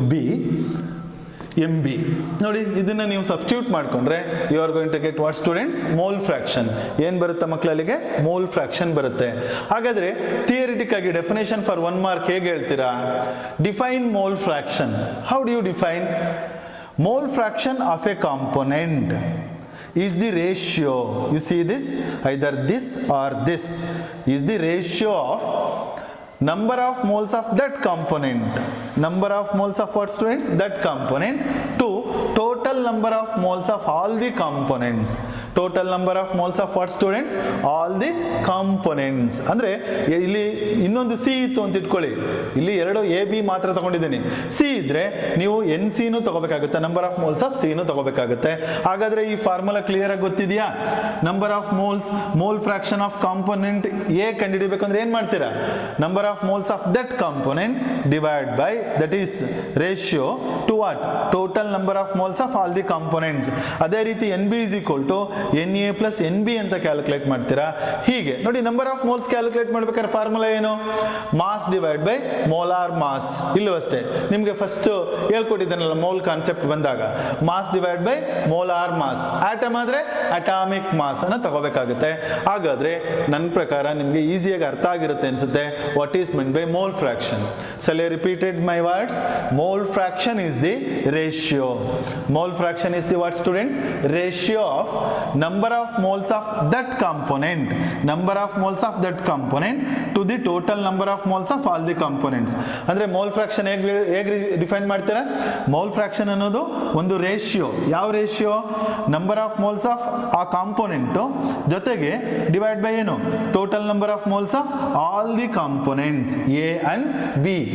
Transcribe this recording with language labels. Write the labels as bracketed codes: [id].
[kn] WB/MB. ನೋಡಿ ಇದನ್ನ ನೀವು ಸಬ್ಸ್ಟಿಟ್ಯೂಟ್ ಮಾಡ್ಕೊಂಡ್ರೆ [en] you are going to get what students, [kn] mole fraction. ಏನ್ ಬರುತ್ತೆ ಮಕ್ಕಳಲ್ಲಿಗೆ, ಮೋಲ್ ಫ್ರಾಕ್ಷನ್ ಬರುತ್ತೆ. ಹಾಗಾದ್ರೆ ಥಿಯರಿಟಿಕ್ ಆಗಿ [en] definition for 1 mark [kn] ಹೇಗೆ ಹೇಳ್ತೀರಾ? [en] Define mole fraction. How do you define? Mole fraction of a component is the ratio, you see this, either this or this is the ratio of number of moles of that component, number of moles of what students, that component, to total number of moles of all the components. Total number of moles of what students, all the components. [kn] ಅಂದ್ರೆ ಇಲ್ಲಿ ಇನ್ನೊಂದು C ಇತ್ತು ಅಂತ ಇಟ್ಕೊಳ್ಳಿ, ಇಲ್ಲಿ ಎರಡು A B ಮಾತ್ರ ತಗೊಂಡಿದ್ದೀನಿ. ಸಿ ಇದ್ರೆ ನೀವು ಎನ್ ಸಿ ನು ತಗೋಬೇಕಾಗುತ್ತೆ, number of moles of C ನು ತಗೋಬೇಕಾಗುತ್ತೆ. ಹಾಗಾದ್ರೆ ಈ ಫಾರ್ಮುಲಾ ಕ್ಲಿಯರ್ ಆಗಿ ಗೊತ್ತಿದೆಯಾ? Number of moles, mole fraction of component A ಕಂಡುಹಿಡಿಬೇಕು ಅಂದ್ರೆ ಏನ್ ಮಾಡ್ತೀರಾ, number of [en] moles of that component divide by, that is ratio to what, total number of moles of all the components. [kn] ಅದೇ ರೀತಿ NB [en] is equal to [kn] NA plus NB ಅಂತ calculate ಮಾಡ್ತೀರಾ. ಹೀಗೆ ನೋಡಿ, ನಂಬರ್ ಆಫ್ ಮೋಲ್ಸ್ ಕ್ಯಾಲ್ಕುಲೇಟ್ ಮಾಡ್ಬೇಕಾದ್ರೆ formula ಏನು, mass divide by molar mass. ಇಲ್ಲೂ ಅಷ್ಟೇ ನಿಮ್ಗೆ ಫಸ್ಟ್ ಹೇಳ್ಕೊಟ್ಟಿದ್ದಾನಲ್ಲ ಮೋಲ್ ಕಾನ್ಸೆಪ್ಟ್ ಬಂದಾಗ, mass divide by molar mass. Atom ಆದ್ರೆ ಅಟಾಮಿಕ್ ಮಾಸ್ ಅನ್ನ ತಗೋಬೇಕಾಗುತ್ತೆ. ಹಾಗಾದ್ರೆ ನನ್ನ ಪ್ರಕಾರ ನಿಮ್ಗೆ ಈಸಿಯಾಗಿ ಅರ್ಥ ಆಗಿರುತ್ತೆ ಅನ್ಸುತ್ತೆ [en] What is meant by mole fraction. Shall I repeat it my words? Mole fraction is the ratio. Mole fraction is the what students? Ratio of number of moles of that component, number of moles of that component to the total number of moles of all the components. [kn] ಅಂದ್ರೆ mole fraction ಹೇಗೆ define ಮಾಡ್ತೀರಾ? mole fraction ಅನ್ನೋದು ಒಂದು ratio. ಯಾವ ratio? Number of moles of ಆ component ಜೊತೆಗೆ divide by ಏನು, [en] Total number of moles of all the components A and B.